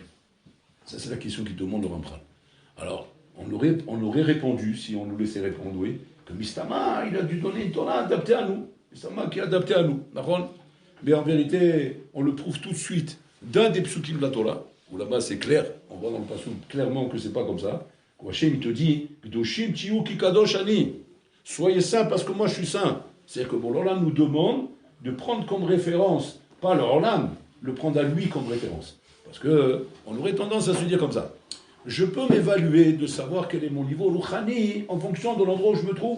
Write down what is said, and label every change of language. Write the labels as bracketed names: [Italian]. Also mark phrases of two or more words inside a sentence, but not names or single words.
[French] Ça, c'est la question qu'il demande le Ramchal. Alors, on aurait répondu, si on nous laissait répondre, oui, que Mistama, il a dû donner une Torah adaptée à nous. Mistama qui est adapté à nous. Mais en vérité, on le prouve tout de suite d'un des psukim de la Torah, où là-bas c'est clair, on voit dans le passage clairement que c'est pas comme ça. Hachem, il te dit, [Hebrew] קדושים תהיו כי קדוש אני. [French] Soyez saints parce que moi je suis saint. C'est-à-dire que bon, l'Olam nous demande de prendre comme référence, pas l'Olam, le prendre à lui comme référence. Parce qu'on aurait tendance à se dire comme ça. Je peux m'évaluer de savoir quel est mon niveau rouchani en fonction de l'endroit où je me trouve.